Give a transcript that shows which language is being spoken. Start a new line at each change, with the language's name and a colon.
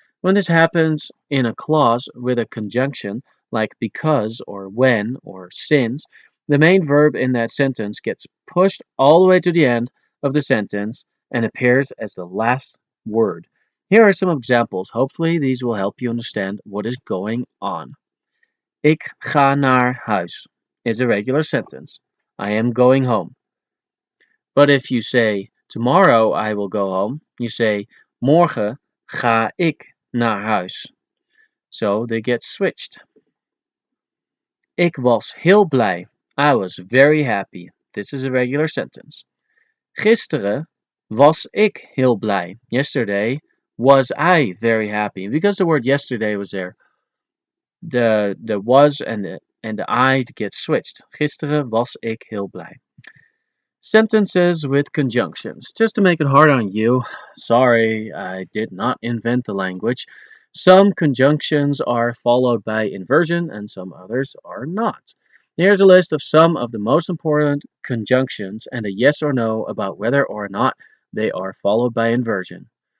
English: When this happens in a clause with a conjunction, like because or when or since, the main verb in that sentence gets pushed all the way to the end of the sentence and appears as the last word. Here are some examples. Hopefully, these will help you understand what is going on.
Dutch: Ik ga naar huis
English: is a regular sentence. I am going home. But if you say, tomorrow I will go home, you say,
Dutch: morgen ga ik naar huis.
English: So they get switched.
Dutch: Ik was heel blij.
English: I was very happy. This is a regular sentence.
Dutch: Gisteren was ik heel blij.
English: Yesterday was I very happy. And because the word yesterday was there, the was and the I get switched.
Dutch: Gisteren was ik heel blij.
English: Sentences with conjunctions. Just to make it hard on you, sorry, I did not invent the language. Some conjunctions are followed by inversion and some others are not. Here's a list of some of the most important conjunctions and a yes or no about whether or not they are followed by inversion.